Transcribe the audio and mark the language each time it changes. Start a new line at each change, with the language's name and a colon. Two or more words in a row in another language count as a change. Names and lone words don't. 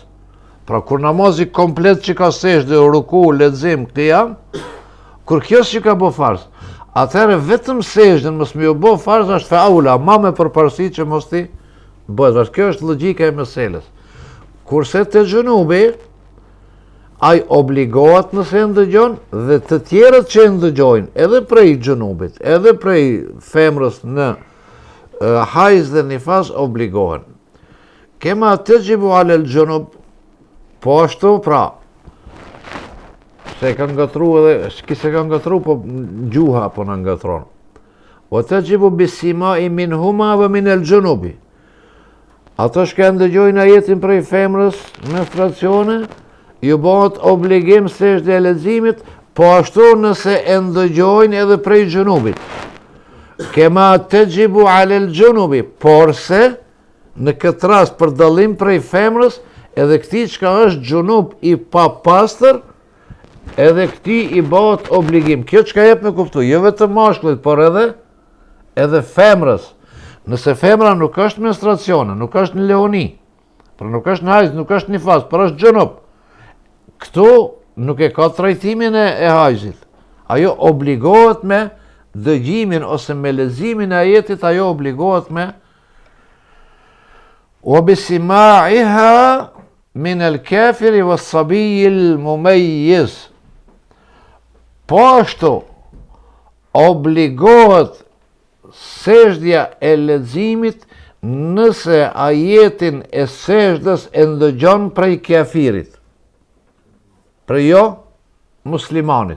Albanian: Pra kur namazi komplet që ka sejdë, ruku, lexim, këtë janë, kur kjo që ka bë farz, atëherë vetëm sejdën mos më bë farz është
Arabic: فأولى,
Albanian: ma me përparësi që mos ti bëhet. Kjo është logjika e meselës. Kurse të gjunubi, ai obligohet nëse ndëgjon, dhe të tjerët që ndëgjojnë, edhe prej gjunubit, edhe prej femrës në hajz dhe nifas, obligohen.
Arabic: كما تجب على الجنب,
Albanian: po ashtu, pra, se kanë ngatru edhe, se kanë ngatru, po gjuha po në ngatron.
Arabic: وتجب بسماع منهما ومن الجنب.
Albanian: Ato që ndëgjojnë ajetin prej femrës menstruacione, ju bëhet obligim sejdë e leximit, po ashtu nëse e ndëgjojnë edhe prej gjunubit.
Arabic: كما تجب على الجنب,
Albanian: por se në këtë rast për dallim prej femrës, edhe këtij që është gjunub i papastër, edhe këtij i bëhet obligim. Kjo çka jep me kuptu, jo vetëm mashkullit, por edhe femrës. Nëse femra nuk është menstruacione, nuk është në leoni, por nuk është në hajz, nuk është në nifas, por është gjunub, këtu nuk e ka trajtimin e hajzit. Ajo obligohet me dëgjimin ose me leximin e ajetit, ajo obligohet me
Arabic: وبسماعها من الكافر والصبي المميز.
Albanian: Po ashtu obligohet sejdja e leximit nëse ajetin e sejdës e ndëgjon prej kafirit, prej jo muslimanit.